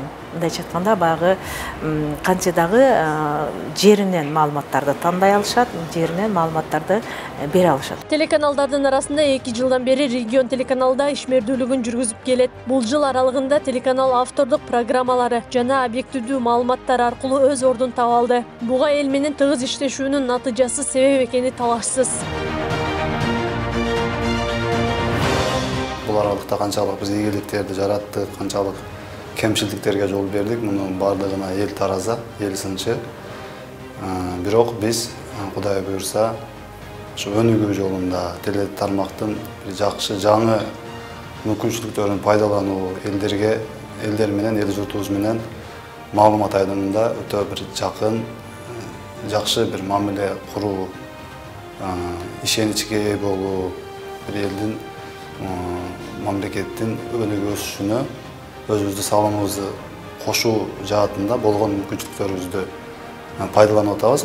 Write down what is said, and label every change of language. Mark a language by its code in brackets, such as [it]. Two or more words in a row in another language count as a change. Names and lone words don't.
[ky] Мындайча айтканда баягы канча дагы жеринен маалыматтарды тандай алышат, жеринен маалыматтарды бере алышат. Телеканалдардын арасында 2 жылдан бери регион телеканалда ишмердүүлүгүн жүргүзүп келет. Бул жыл аралыгында телеканал автордук программалары жана объективдүү маалыматтар аркылуу өз ордун таба алды. Буга эл менен тыгыз иштешүүнүн натыйжасы себеп экени талашсыз. [kk] Бұл аралықта қаншалық біз игіліктерді жараттық, қаншалық кемшілдіктерге жол бердік, мұның бардығына ел тараза, ел сыншы. Бирок біз, Құдай бұйырса, [ky] өнүгүү жолында телетармактын жакшы жаңы мүмкүнчүлүктөрүн пайдалануу, элдер менен, эл журтубуз менен маалымат айдымында өтө бир жакын, жакшы бир мамиле куруу, ишеничке ээ болуу, бир элдин мамлекеттин өнүгүп өсүшүнө өзүбүздүн салымыбызды кошуу жаатында болгон мүмкүнчүлүктөрүбүздү пайдаланып атабыз.